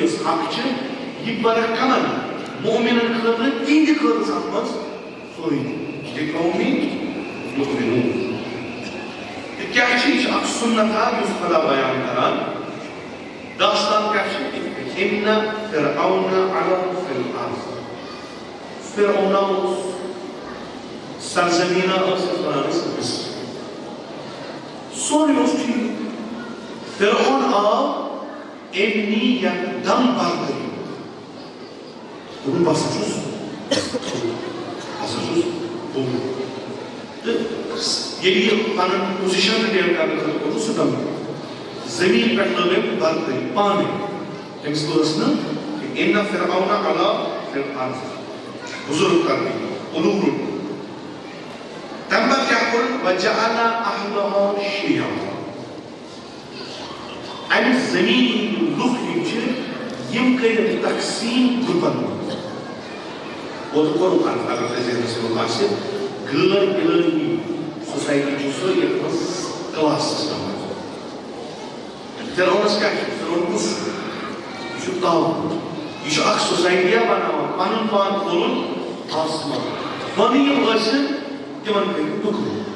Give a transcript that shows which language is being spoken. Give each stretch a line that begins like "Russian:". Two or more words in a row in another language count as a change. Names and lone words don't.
Kashmiri: یۄس حق چھِ یہِ بَرٕ کمن مومِنن خٲطرٕ تِہنٛدِ خٲطرٕ چھُ اتھ منٛز فٲیدٕ
Arabic: لِقَوْمٍ یُؤْمِنُونَ
Kashmiri: تہٕ کیٛاہ چھِ یہِ چھِ اکھ سُنت اکھ یُس خدا بیان کران داستان کیٛاہ چھِ
Arabic: اِنَّ فِرعَوْنَ عَلَا فِی الْأَرْضِ
Kashmiri: فرعون اوس سرزمینہ ٲس یَتھ وَنان ٲسۍ مصر سورُے اوس ٹھیٖک فرعون آو أمۍ نی یکدم بردٲری دوٚپُن بہٕ ہسا چھُس بوٚڑ تہٕ ییٚلہِ یہِ پنُن
English: position retain
Kashmiri: کرنہٕ خٲطرٕ کوٚرُن سُہ دم زٔمیٖن پٮ۪ٹھ لٲگ أمۍ بردٲری پانے أمِس ٲس نہٕ
Arabic: اِنَّ فِرعَوْنَ عَلَا فِی الْأَرْضِ
Kashmiri: بُزرگ کرنٕکۍ علوٗم روٚٹ تَمہِ پتہٕ کیٛاہ کوٚرُن
Arabic: وَجَعَلَ أَهْلَهَا شِیَعًا
Kashmiri: اَمہِ زٔمیٖن ہٕنٛدۍ یِم لُکھ یِم چھِ یِم کٔرِکھ تقسیٖم گرُپن منٛز اوترٕ کوٚرُکھ عرض اگر تۄہہِ ذہنس منٛز آسہِ غٲر اِلٲہی سوسایٹی چھِ سۄ یتھ منٛز
English: class system
Kashmiri: آسہِ فرعونس کیٛاہ چھُ فرعون کُس چھُ یہِ چھُ طاغوٗت یہِ چھُ اکھ سوسایٹیا بناوان پنُن پان کھولُن آسمان وۄنۍ یِم ٲسِن تِمن کٔرِکھ ٹُکرٕ